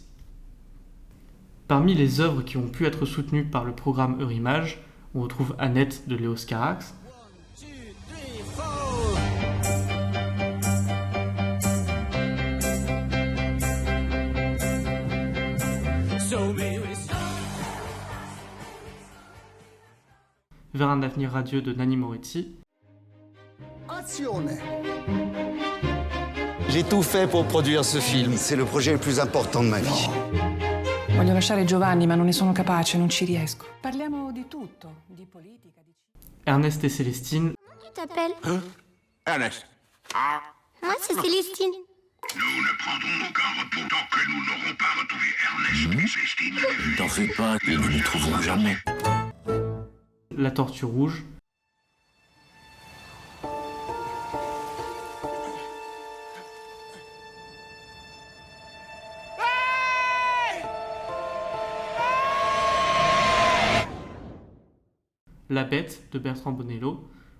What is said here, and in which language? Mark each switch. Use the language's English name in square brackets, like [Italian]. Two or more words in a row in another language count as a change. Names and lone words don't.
[French] Parmi les œuvres qui ont pu être soutenues par le programme Eurimage, on retrouve Annette de Léos Carax, Vers un avenir radieux de Nanni Moretti, J'ai tout fait pour produire ce film. C'est le projet le plus important de ma vie. [Italian] Voglio lasciare Giovanni, ma non ne sono capace, non ci riesco. Parliamo di tutto, di politica, di... [French] Ernest et Célestine, Comment tu t'appelles? Ernest. Moi, c'est Célestine. Nous ne prendrons aucun repos tant que nous n'aurons pas retrouvé Ernest et Célestine. Ne t'en fais pas, nous ne les trouverons jamais. La Tortue Rouge, La Bête de Bertrand Bonello,